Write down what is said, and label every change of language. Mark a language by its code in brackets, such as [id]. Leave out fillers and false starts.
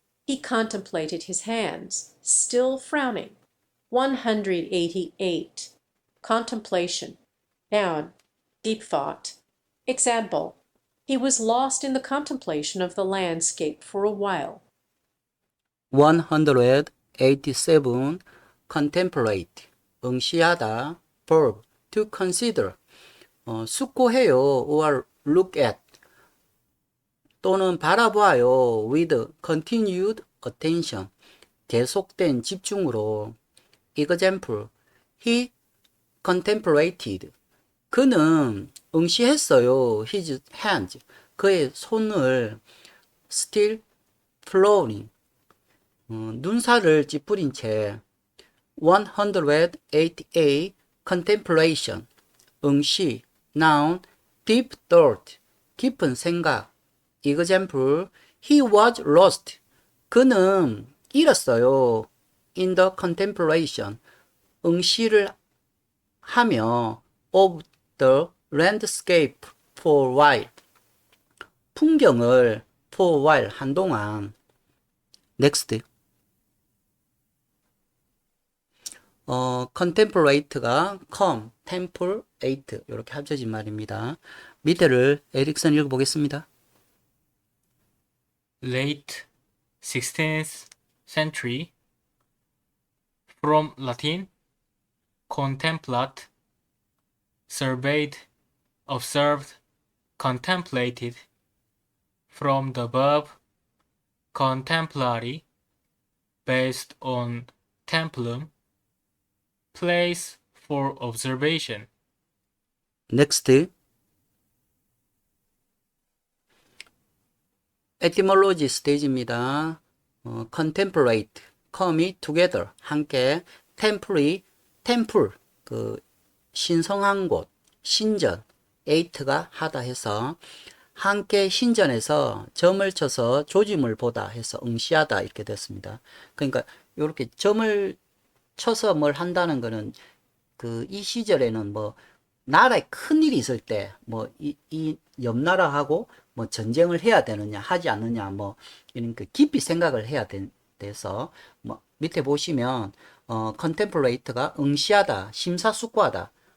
[en] He contemplated his hands, still frowning. 188. Contemplation. Noun. Deep thought. Example. He was lost in the contemplation of the landscape for a while. 187. contemplate, [ko] 응시하다. [en] verb, to consider, [ko] 숙고해요. [en] or look at, [ko] 또는 바라보아요. [en] with continued attention, [ko] 계속된 집중으로. [en] example, he contemplated, [ko] 그는 응시했어요. [en] his hands, [ko] 그의 손을. [en] still flowing, [ko] 눈살을 찌푸린 채. [en] 188. contemplation, [ko] 응시. [en] noun, deep thought, [ko] 깊은 생각. [en] example, he was lost, [ko] 그는 잃었어요. [en] in the contemplation, [ko] 응시를 하며. [en] of the landscape for a while, [ko] 풍경을. [en] for a while, [ko] 한동안. [en] next. [ko] contemplate가 template 이렇게 합쳐진 말입니다. 밑에를 에릭슨 읽어보겠습니다. [en] Late 16th century. From Latin. Contemplat. Surveyed, observed, contemplated. From the verb contemplare, based on templum, place for observation. next. [ko] etymology 스테이지입니다. [en] contemplate, come이 together, [ko] 함께. temple, 그 신성한 곳, 신전. ate가 하다 해서 함께 신전에서 점을 쳐서 조짐을 보다 해서 응시하다 이렇게 됐습니다. 그러니까 이렇게 점을 쳐서 뭘 한다는 거는 이 시절에는 뭐 나라에 큰 일이 있을 때 뭐 이 옆 나라하고 뭐 전쟁을 해야 되느냐 하지 않느냐 뭐 이런 깊이 생각을 해야 돼서 뭐 밑에 보시면 contemplate가 응시하다, 심사숙고하다.